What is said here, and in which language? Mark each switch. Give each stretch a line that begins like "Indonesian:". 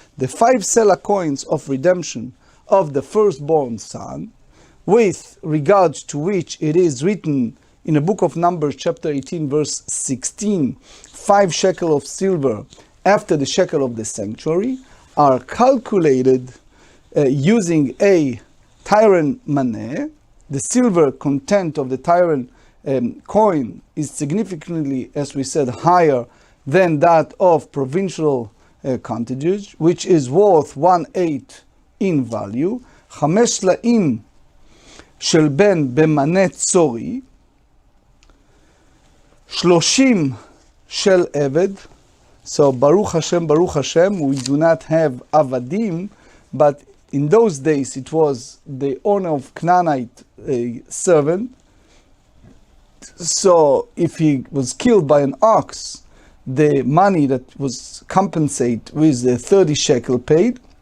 English: The 5 sela coins of redemption of the firstborn son, with regard to which it is written in the book of Numbers, chapter 18, verse 16, 5 shekel of silver after the shekel of the sanctuary, are calculated using a tyrant maneh. The silver content of the tyrant coin is significantly, as we said, higher than that of provincial coinage, which is worth 1/8 in value.
Hebrew: 5 סלעים של בן במנה צורי, 30 של עבד.
English: So Baruch Hashem, we do not have avadim, but in those days it was the owner of Canaanite servant. So if he was killed by an ox, the money that was compensated with the 30 shekel paid.